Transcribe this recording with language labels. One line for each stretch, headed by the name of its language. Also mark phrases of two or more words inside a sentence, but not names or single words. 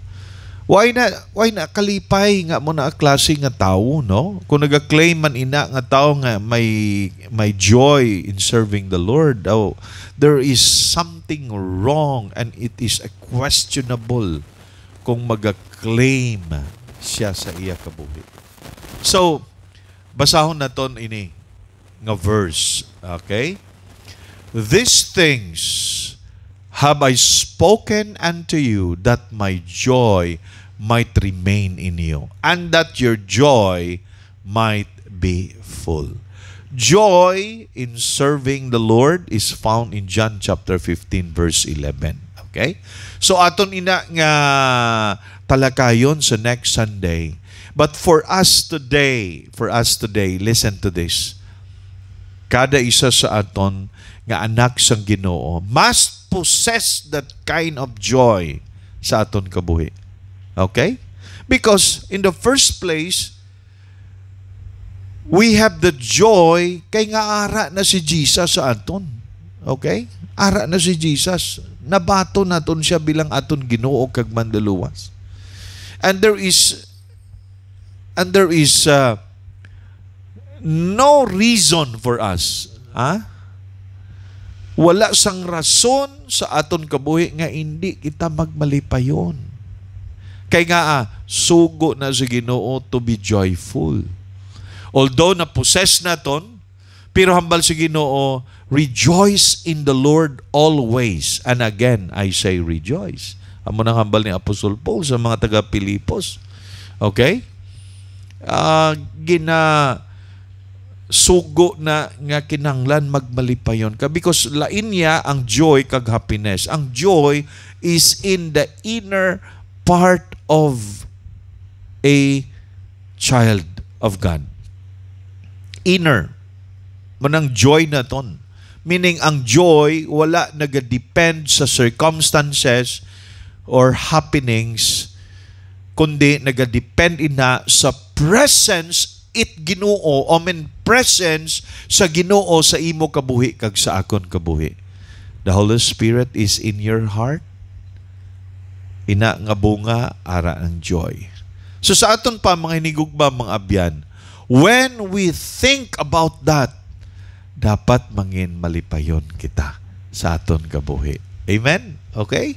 Hiligaynon: Why na kalipay nga mo na klase nga tao, no? Kung nag-claim man ina nga tao nga may
English: joy in serving the Lord, there is something wrong and it is a questionable
Hiligaynon: kung mag-claim siya sa iya kabuhi. So, basahon naton ini nga verse, okay?
English: These things have I spoken unto you that my joy might remain in you, and that your joy might be full. Joy in serving the Lord is found in John chapter 15 verse 11.
Hiligaynon: Okay? So aton ina nga talakayon sa
English: next Sunday. But for us today, listen to this.
Hiligaynon: Kada isa sa aton nga anak sang Ginoo
English: must possess that kind of joy
Hiligaynon: sa aton kabuhi.
English: Okay? Because in the first place, we have the joy
Hiligaynon: kay nga ara na si Jesus sa aton. Okay? Ara na si Jesus. Nabato naton siya bilang aton Ginoo kag manluluwas.
English: And there is no reason for us.
Hiligaynon: Wala sang rason sa aton kabuhi nga hindi kita magmalipayon. Kay nga sugo na sa Ginoo
English: to be joyful.
Hiligaynon: Although na-possess naton, pero hambal sa Ginoo,
English: rejoice in the Lord always. And again, I say rejoice.
Hiligaynon: Amo nang hambal ni Apostol Paul sa mga taga-Pilipos. Okay? Sugo na nga kinanglan magmalipayon ka because lain niya ang joy kag happiness.
English: Ang joy is in the inner part of a child of God. Inner.
Hiligaynon: Manang joy na ton. Meaning ang joy wala nagadepend sa circumstances or happenings kundi nagadepend ina sa presence Ginoo, presence sa Ginoo sa imo kabuhi kag sa akon kabuhi.
English: The Holy Spirit is in your heart.
Hiligaynon: Ina nga bunga ara ang joy. So sa aton pa mga hinigugma mga abyan,
English: when we think about that,
Hiligaynon: dapat mangin malipayon kita sa aton kabuhi. Amen? Okay?